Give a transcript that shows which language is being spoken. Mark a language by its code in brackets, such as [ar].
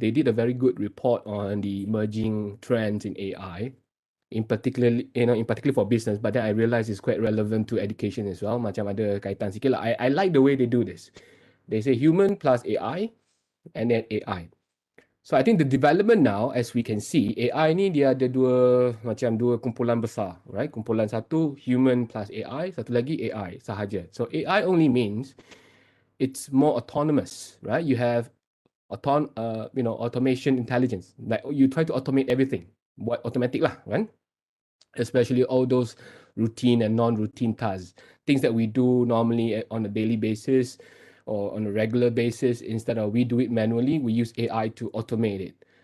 [en] They did a very good report on the emerging trends in AI, in particular for business. But then I realized it's quite relevant to education as well. [ms] Macam ada kaitan sikit lah. [en] I like the way they do this. They say human plus AI, and then AI. So I think the development now, as we can see, [ms] AI ni dia ada dua kumpulan besar, [en] right? [ms] Kumpulan satu human plus AI, satu lagi AI sahaja. [en] So AI only means it's more autonomous, right? You have automation intelligence. Like you try to automate everything. [ms] Buat automatic lah, kan? [en] Especially all those routine and non-routine tasks. Things that we do normally on a daily basis or on a regular basis, instead of we do it manually, we use AI to automate it.